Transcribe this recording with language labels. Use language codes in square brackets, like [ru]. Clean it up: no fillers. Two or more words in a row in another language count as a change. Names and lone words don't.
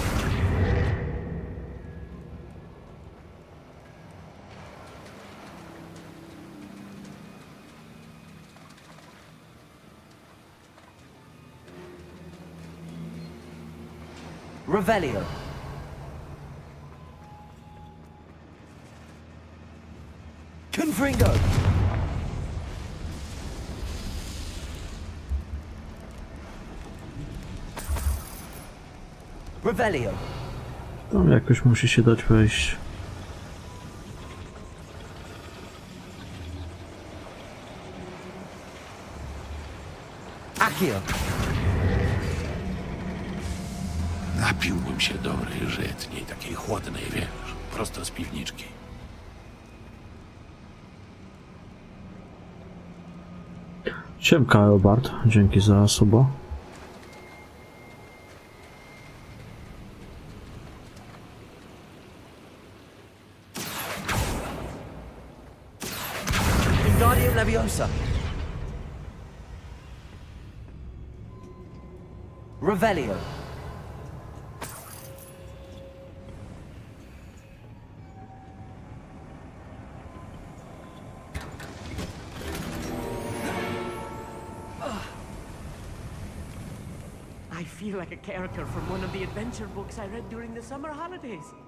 [la] Revelio. Confringo. Revelio. [pl] Tam jakoś musi się dać wejść. [la] Accio. [pl] Napiłbym się dobrej żytniej, takiej chłodnej, wiesz, prosto z piwniczki. Siemka, Eobard. Dzięki za suba. [la] Wingardium Leviosa. Revelio. [en] I feel like a character from one of the adventure books I read during the summer holidays.